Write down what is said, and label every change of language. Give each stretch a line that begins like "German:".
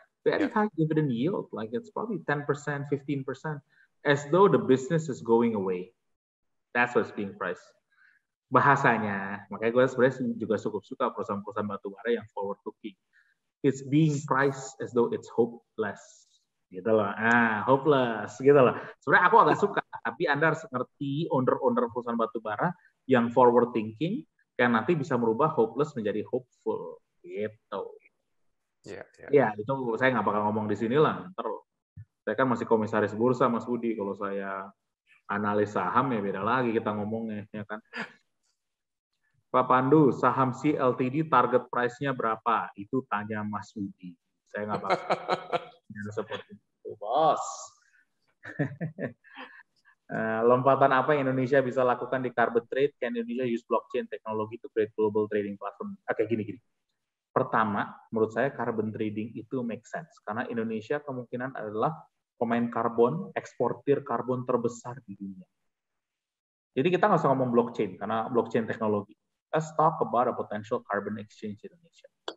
English: Very high dividend yield, like it's probably 10%, 15%, as though the business is going away. That's what's being priced.
Indonesian: Bahasanya, makanya gue sebenarnya juga cukup suka perusahaan-perusahaan batubara yang forward looking.
English: It's being priced as though it's hopeless,
Indonesian: gitu loh. Hopeless, gitu loh. Sebenarnya aku agak suka, tapi Anda harus ngerti owner-owner perusahaan batubara yang forward thinking, yang nanti bisa merubah hopeless menjadi hopeful gitu. Ya, itu saya nggak bakal ngomong di sini lah. Ntar saya kan masih komisaris bursa, Mas Budi. Kalau saya analis saham ya beda lagi kita ngomongnya, ya kan. Pak Pandu, saham CLTD target price-nya berapa? Itu tanya Mas Budi. Saya nggak bakal seperti itu, bos. Lompatan apa yang Indonesia bisa lakukan di carbon trade?
English: Can Indonesia use blockchain technology to create global trading platform?
Indonesian: Oke, gini. Pertama, menurut saya carbon trading itu make sense. Karena Indonesia kemungkinan adalah pemain karbon, eksportir karbon terbesar di dunia. Jadi kita nggak usah ngomong blockchain, karena blockchain teknologi.
English: Let's talk about a potential carbon exchange Indonesia.